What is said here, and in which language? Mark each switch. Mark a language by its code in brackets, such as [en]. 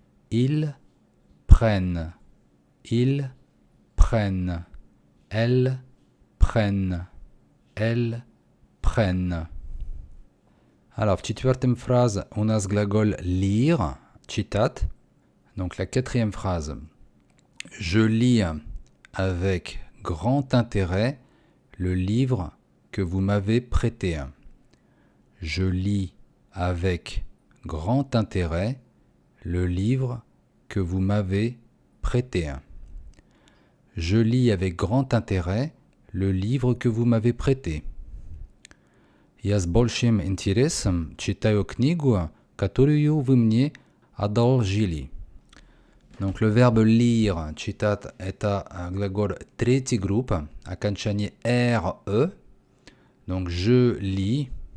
[fr] ils prennent, elles prennent. [ru] Alors, в четвертом фразе у нас глаголь lire, читать. [fr] Donc la quatrième phrase. Je lis avec grand intérêt le livre que vous m'avez prêté. Je lis avec grand intérêt le livre que vous m'avez prêté. Je lis avec grand intérêt le livre que vous m'avez prêté. [ru] Я с большим интересом читаю книгу, которую вы мне одолжили. [fr] Donc le verbe lire, [ru] читать, это глаголь третьей группы, окончание RE. [fr] Donc je lis,